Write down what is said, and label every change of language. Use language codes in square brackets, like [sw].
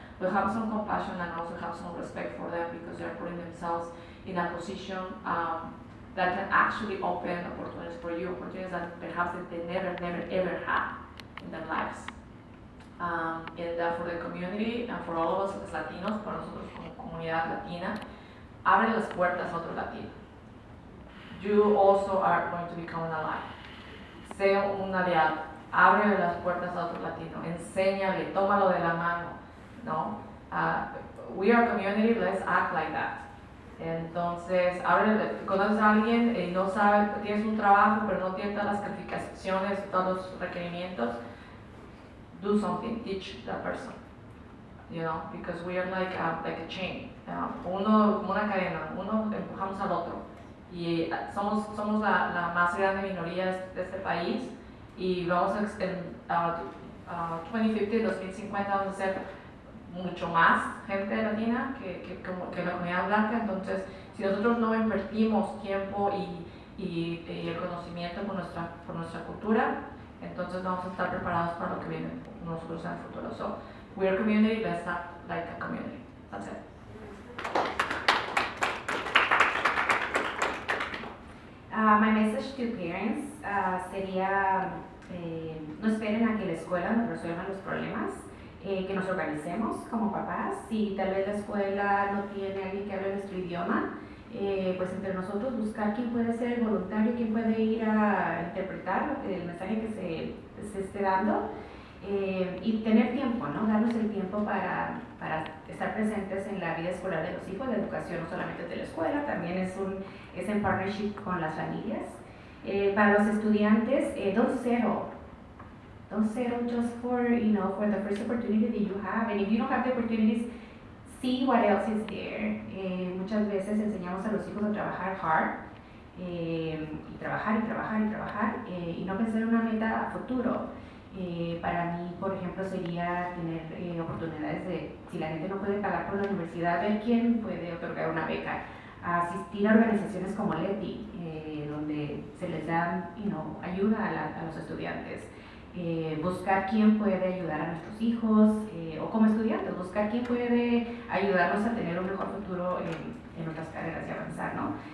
[en] But have some compassion and also have some respect for them, because they're putting themselves in a position that can actually open opportunities for you, opportunities that perhaps they never ever had in their lives. And for the community and for all of us as Latinos, [es] para nosotros como comunidad latina, abre las puertas a otro latino. [en] You also are going to become an ally. [es] Sea un aliado, abre las puertas a otro latino, enséñale, tómalo de la mano, ¿no? [en] We are a community, let's act like that. [es] Entonces, conoces a alguien y no sabe, tienes un trabajo pero no tienes todas las calificaciones, todos los requerimientos, [en] do something, teach that person, because we are like a chain, [es] uno como una cadena, uno empujamos al otro. Y somos la más grande minoría de este país, y vamos a 2050, 2050 vamos a ser mucho más gente latina que la comunidad blanca. Entonces, si nosotros no invertimos tiempo y el conocimiento por nuestra cultura, entonces vamos a estar preparados para lo que viene nosotros en el futuro. [en] So, we're a community, let's act like a community. That's it. My message to parents [es] sería, no esperen a que la escuela nos resuelva los problemas, que nos organicemos como papás. Si tal vez la escuela no tiene alguien que hable nuestro idioma, pues entre nosotros buscar quién puede ser el voluntario, quién puede ir a interpretar el mensaje que se esté dando, y tener tiempo, ¿no? Darnos el tiempo para estar presentes en la vida escolar de los hijos. La educación no solamente es de la escuela, también es en partnership con las familias. Para los estudiantes, [en] don't settle just for the first opportunity that you have, and if you don't have the opportunities, see what else is there. [es] Muchas veces enseñamos a los hijos a trabajar hard, y trabajar, y no pensar en una meta a futuro. Para mí, por ejemplo, sería tener oportunidades de, si la gente no puede pagar por la universidad, ver quién puede otorgar una beca, asistir a organizaciones como LETI, donde se les da ayuda a los estudiantes, buscar quién puede ayudar a nuestros hijos, o como estudiantes, buscar quién puede ayudarnos a tener un mejor futuro en nuestras carreras y avanzar, ¿no?